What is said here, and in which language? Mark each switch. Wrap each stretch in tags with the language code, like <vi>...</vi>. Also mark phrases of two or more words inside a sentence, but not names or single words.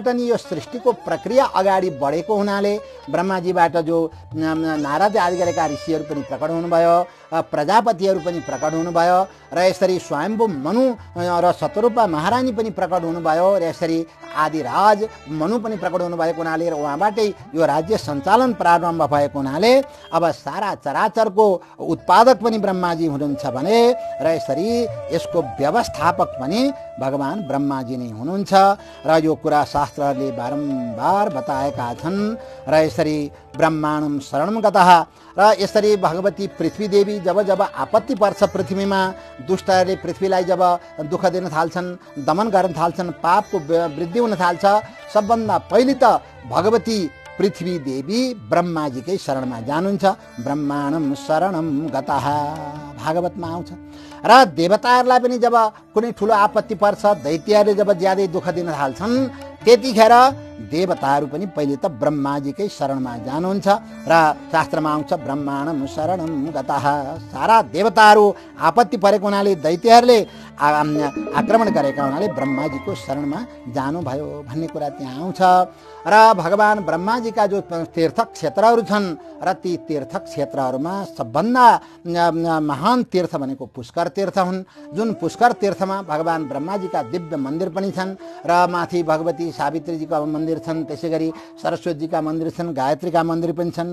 <ne>नि यो सृष्टिको प्रक्रिया अगाडि बढेको हुनाले ब्रह्माजीबाट जो नारद आदि गरेका ऋषिहरू पनि प्रकट हुनुभयो, प्रजापतिहरू पनि प्रकट हुनुभयो र यसरी स्वयम्भू मनु र शतरूपा महारानी पनि प्रकट हुनुभयो र यसरी आदिराज मनु पनि प्रकट हुनुभएको हुनाले र उहाँबाटै यो राज्य सञ्चालन प्रारम्भ भएको हुनाले अब सारा चराचरको उत्पादक पनि ब्रह्माजी हुनुहुन्छ भने र यसरी यसको व्यवस्थापक पनि भगवान ब्रह्माजी नै हुनुहुन्छ। र यो कुरा शास्त्रहरूले बारम्बार बताएका छन्। र यसरी</ne> <sa>ब्रह्माणम शरणम गतः,</sa> <ne>र यसरी भगवती पृथ्वी देवी जब जब आपत्ति पर्छ पृथ्वीमा, दुष्टहरूले पृथ्वीलाई जब दुःख दिन थाल्छन्, दमन गर्न थाल्छन्, पापको वृद्धि हुन थाल्छ, सबभन्दा पहिले त भगवती पृथ्वी देवी ब्रह्माजीकै शरणमा जानुहुन्छ।</ne> <sa>ब्रह्माणम शरणम गतः</sa> <ne>भागवतमा आउँछ। र देवताहरूलाई पनि जब कुनै ठुलो आपत्ति पर्छ, दैत्यहरूले जब ज्यादै दुःख दिन थाल्छन्, त्यतिखेर देवताहरू पनि पहिले त ब्रह्माजीकै शरणमा जानुहुन्छ र शास्त्रमा आउँछ</ne> <sa>ब्रह्माणम शरणम गतः।</sa> <ne>सारा देवताहरू आपत्ति परेको हुनाले दैत्यहरूले आक्रमण गरेका हुनाले ब्रह्माजीको शरणमा जानुभयो भन्ने कुरा त्यहाँ आउँछ। र भगवान ब्रह्माजीका जो तीर्थ क्षेत्रहरू छन् र ती तीर्थ क्षेत्रहरूमा सबभन्दा महान तीर्थ भनेको पुष्कर तीर्थ हुन्, जुन पुष्कर तीर्थमा भगवान ब्रह्माजीका दिव्य मन्दिर पनि छन् र माथि भगवती सावित्रीजीका मन्दिर छन्, त्यसै गरी सरस्वतीजीका मन्दिर छन्, गायत्रीका मन्दिर पनि छन्।</ne>